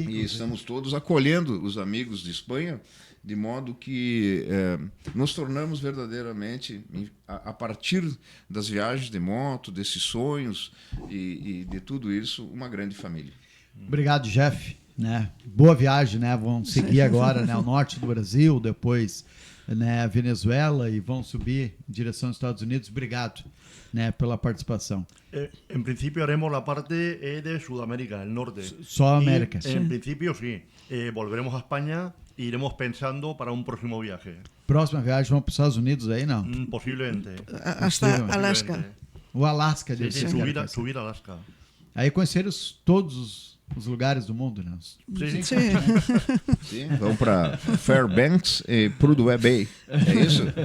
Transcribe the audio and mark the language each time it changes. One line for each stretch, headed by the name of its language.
Portuguese: E estamos todos acolhendo os amigos de Espanha, de modo que nos tornamos verdadeiramente, a partir das viagens de moto, desses sonhos e de tudo isso, uma grande família. Obrigado, Jeff. Né? Boa viagem, né? Vão seguir agora, né, o norte do Brasil, depois, né, Venezuela, e vão subir em direção aos Estados Unidos. Obrigado, né, pela participação.
Spanish: En principio haremos la parte de Sudamérica, el norte.
Portuguese: Só América.
Spanish: En principio sí. Volveremos a España iremos pensando para un próximo viaje.
Portuguese: Próxima viagem vão para os Estados Unidos aí, não?
Spanish: Posiblemente. Hasta Alaska.
Portuguese: O Alasca
Spanish: Sí,
Portuguese: deve
Spanish: sí,
Portuguese: ser.
Spanish: subir a Alaska.
Portuguese: Aí conheceram todos os lugares do mundo, né?
Spanish: Sí. Sí.
Portuguese: Sim, vamos para Fairbanks e Prudhoe Bay. É isso?